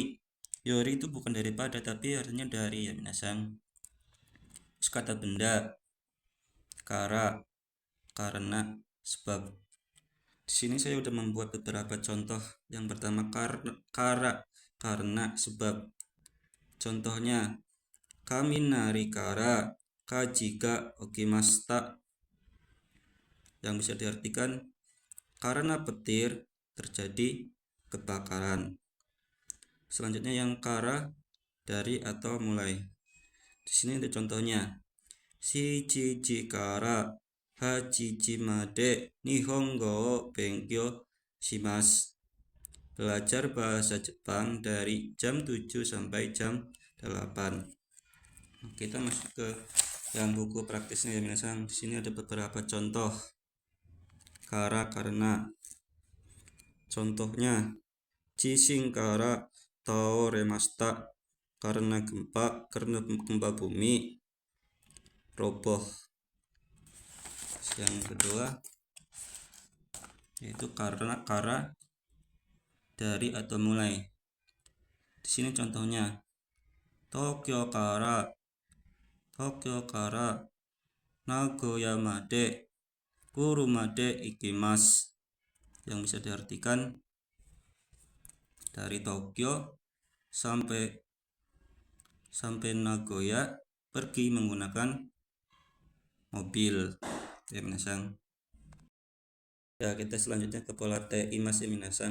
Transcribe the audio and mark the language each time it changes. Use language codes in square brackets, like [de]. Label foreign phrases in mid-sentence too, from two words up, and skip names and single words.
[id] Yori itu bukan daripada, tapi artinya dari ya minasang. Terus kata benda, kara, karena, sebab. Di sini saya sudah membuat beberapa contoh. Yang pertama kara, karena, sebab. [ja] Contohnya 雷から火事が起きました, [id] yang bisa diartikan karena petir terjadi kebakaran. Selanjutnya yang kara, dari atau mulai. Di sini ada contohnya [ja] 七時から八時まで日本語を勉強します, [id] belajar bahasa Jepang dari jam 7 sampai jam 8. Kita masuk ke yang buku praktisnya ya minasan. Di sini ada beberapa contoh kara, karena. Contohnya [ja] 地震から倒れました, [id] karena gempa bumi roboh. Yang kedua yaitu kara dari atau mulai. Di sini contohnya [ja] 東京から名古屋まで車で行きます, [id] yang bisa diartikan dari Tokyo sampai Nagoya pergi menggunakan mobil. Ya minasang. Ya, kita selanjutnya ke pola [ja] ています [id] ya minasang.